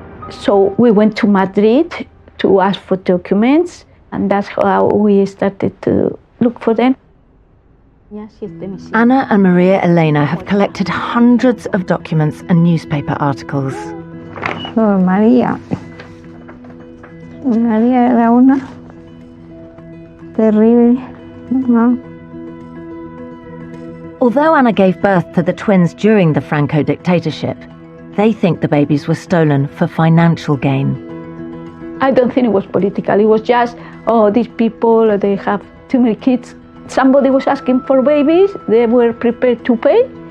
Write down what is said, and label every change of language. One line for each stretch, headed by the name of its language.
English: So we went to Madrid to ask for documents, and that's how we started to look for them. Anna and Maria Elena have collected hundreds of documents and newspaper articles. Oh, María.
Spanish: María era una terrible, ¿no?
English: Although Anna gave birth to the twins during the Franco dictatorship, they think the babies were stolen for financial gain. I don't think it was political. It was just, these people, they have too many kids. Somebody was asking for babies. They were prepared to pay.